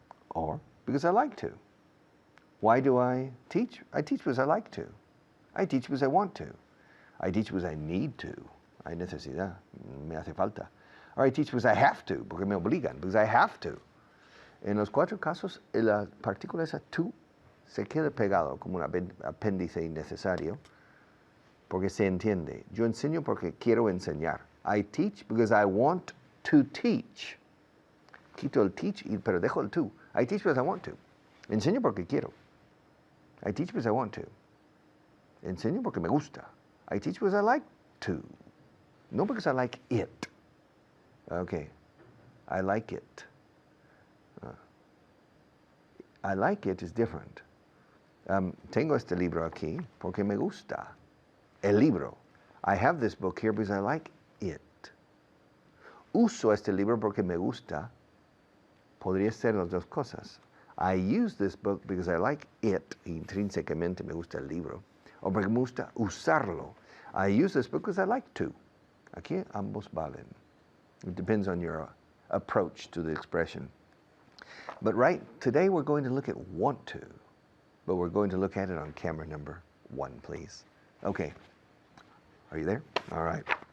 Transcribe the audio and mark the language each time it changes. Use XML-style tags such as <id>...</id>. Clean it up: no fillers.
<en>Or because I like to. Why do I teach? I teach because I like to. I teach because I want to. I teach because I need to.</en> <es>Hay necesidad. Me hace falta.</es> <en>Or I teach because I have to,</en> <es>porque me obligan,</es> <en>because I have to.</en> <es>En los cuatro casos, la partícula esa tú se queda pegado como un apéndice innecesario, porque se entiende. Yo enseño porque quiero enseñar.</es> <en>I teach because I want to teach.</en> <es>Quito el teach, pero dejo el tú.</es> <en>I teach because I want to.</en> <es>Enseño porque quiero.</es> <en>I teach because I want to.</en> <es>Enseño porque me gusta.</es> <en>I teach because I like to. No because I like it. Okay. I like it. I like it is different.</en> <es>Tengo este libro aquí porque me gusta. El libro.</es> <en>I have this book here because I like it.</en> <es>Uso este libro porque me gusta. Podría ser las dos cosas.</es> <en>I use this book because I like it.</en> <es>Intrínsecamente me gusta el libro. O porque me gusta usarlo.</es> <en>I use this book because I like to.</en> <es>Aquí ambos valen.</es> <en>It depends on your approach to the expression. But today we're going to look at want to, but we're going to look at it on camera number 1, please. Okay. Are you there? All right.</en>